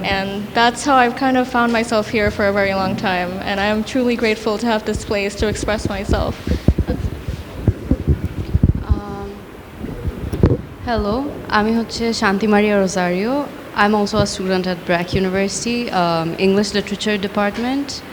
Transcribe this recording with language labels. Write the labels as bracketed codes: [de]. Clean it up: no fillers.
[en] And that's how I've kind of found myself here for a very long time. And I am truly grateful to have this place to express myself. [bn] Hello, আমি হচ্ছে শান্তি মারিয়া Rosario. [en] I'm also a student at BRAC University, English Literature Department.